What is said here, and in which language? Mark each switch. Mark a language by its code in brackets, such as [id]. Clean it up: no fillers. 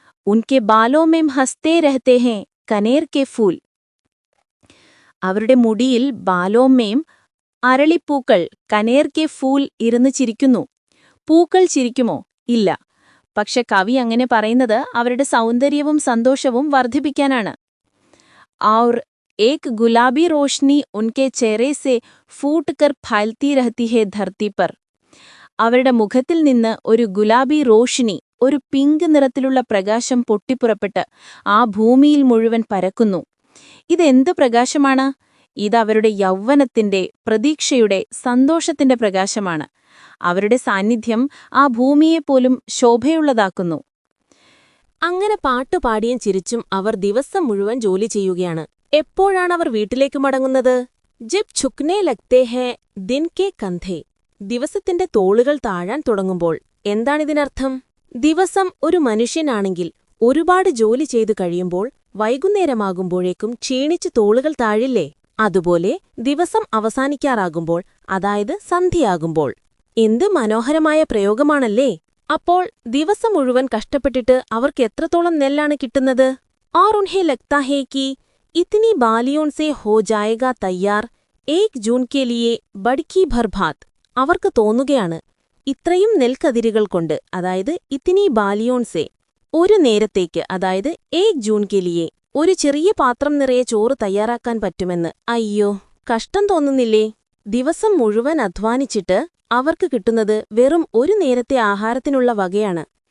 [hi] ഉൻകെ ബാലോമേം ഹസ്തേ രഹത്തെ ഹേ കനേർ K Phool. [ml] അവരുടെ മുടിയിൽ ബാലോമേം, അരളിപ്പൂക്കൾ, [hi] കനേർ K Phool, [ml] ഇരുന്ന് ചിരിക്കുന്നു. പൂക്കൾ ചിരിക്കുമോ? ഇല്ല. പക്ഷെ കവി അങ്ങനെ പറയുന്നത് അവരുടെ സൗന്ദര്യവും സന്തോഷവും വർദ്ധിപ്പിക്കാനാണ്. [hi] और एक गुलाबी रोशनी उनके चेहरे से फूटकर फैलती रहती है धरती पर. [ml] അവരുടെ മുഖത്തിൽ നിന്ന് ഒരു [hi] ഗുലാബി റോഷിനി, [ml] ഒരു പിങ്ക് നിറത്തിലുള്ള പ്രകാശം പൊട്ടിപ്പുറപ്പെട്ട് ആ ഭൂമിയിൽ മുഴുവൻ പരക്കുന്നു. ഇതെന്ത് പ്രകാശമാണ്? ഇതവരുടെ യൗവനത്തിന്റെ, പ്രതീക്ഷയുടെ, സന്തോഷത്തിന്റെ പ്രകാശമാണ്. അവരുടെ സാന്നിധ്യം ആ ഭൂമിയെപ്പോലും ശോഭയുള്ളതാക്കുന്നു. അങ്ങനെ പാട്ടുപാടിയും ചിരിച്ചും അവർ ദിവസം മുഴുവൻ ജോലി ചെയ്യുകയാണ്. എപ്പോഴാണ് അവർ വീട്ടിലേക്ക് മടങ്ങുന്നത്? [hi] ജബ് ഝുക്നേ ലഗ്തേ ഹേ ദിൻ കെ കന്ധേ, [ml] ദിവസത്തിന്റെ തോളുകൾ താഴാൻ തുടങ്ങുമ്പോൾ. എന്താണിതിനർത്ഥം? ദിവസം ഒരു മനുഷ്യനാണെങ്കിൽ ഒരുപാട് ജോലി ചെയ്തു കഴിയുമ്പോൾ വൈകുന്നേരമാകുമ്പോഴേക്കും ക്ഷീണിച്ച് തോളുകൾ താഴില്ലേ? അതുപോലെ ദിവസം അവസാനിക്കാറാകുമ്പോൾ, അതായത് സന്ധ്യയാകുമ്പോൾ. എന്ത് മനോഹരമായ പ്രയോഗമാണല്ലേ! അപ്പോൾ ദിവസം മുഴുവൻ കഷ്ടപ്പെട്ടിട്ട് അവർക്ക് എത്രത്തോളം നെല്ലാണ് കിട്ടുന്നത്? [hi] और उन्हें लगता है कि इतनी बालियों से हो जाएगा तैयार 1 जून के लिए बड़की भर भात. [ml] അവർക്ക് തോന്നുകയാണ്, ഇത്രയും നെൽക്കതിരുകൾ കൊണ്ട്, അതായത് [hi] ഇത്തിനി ബാലിയോൺ സേ, [ml] ഒരു നേരത്തേക്ക്, അതായത് [hi] 1 ജൂൺ കെ ലിയെ, [ml] ഒരു ചെറിയ പാത്രം നിറയെ ചോറ് തയ്യാറാക്കാൻ പറ്റുമെന്ന്. അയ്യോ, കഷ്ടം തോന്നുന്നില്ലേ? ദിവസം മുഴുവൻ അധ്വാനിച്ചിട്ട് അവർക്ക് കിട്ടുന്നത് വെറും ഒരു നേരത്തെ ആഹാരത്തിനുള്ള വകയാണ്.